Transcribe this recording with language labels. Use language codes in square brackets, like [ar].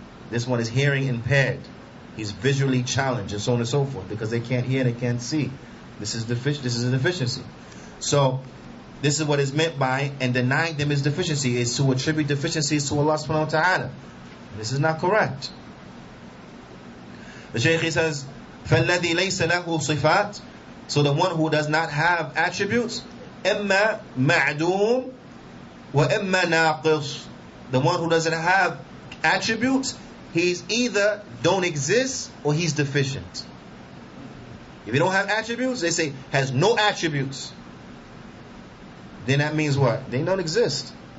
[en] This one is hearing impaired, he's visually challenged, and so on and so forth, because they can't hear, they can't see. This is a deficiency. So this is what is meant by, and denying them is deficiency, is to attribute deficiencies to Allah subhanahu wa ta'ala. This is not correct. The Shaykh says, [ar] فَالَّذِي لَيْسَ لَهُ صِفَاتٍ. [en] So the one who does not have attributes, [ar] إِمَّا مَعْدُومٌ وَإِمَّا نَاقِصٌ. [en] The one who doesn't have attributes, he's either don't exist or he's deficient. If you don't have attributes, they say has no attributes, then that means what? They don't exist.